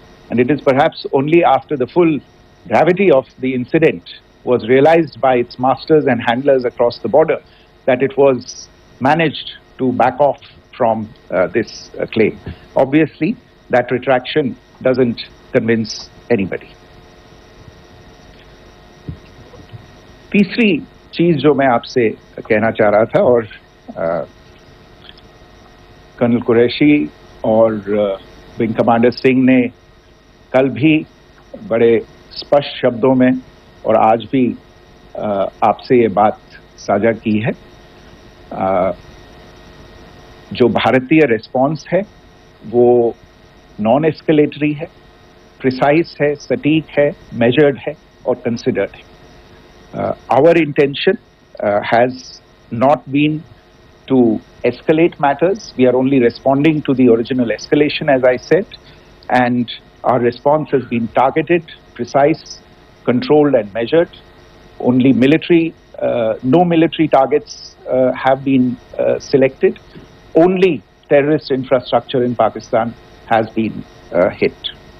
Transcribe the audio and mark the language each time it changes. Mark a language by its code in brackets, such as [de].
[en] And it is perhaps only after the full gravity of the incident was realized by its masters and handlers across the border that it was managed to back off from this claim. Obviously, that retraction doesn't convince anybody. [hi] तीसरी चीज जो मैं आपसे कहना चाह रहा था, और कर्नल कुरैशी और विंग कमांडर सिंह ने कल भी बड़े स्पष्ट शब्दों में और आज भी आपसे ये बात साझा की है जो भारतीय रिस्पॉन्स है वो नॉन एस्केलेटरी है, प्रिसाइज है, सटीक है, मेजर्ड है और कंसिडर्ड है. [en] Our intention has not been to escalate matters. We are only responding to the original escalation, as I said, and our response has been targeted, precise, controlled and measured. Only no military targets have been selected. Only terrorist infrastructure in Pakistan has been hit.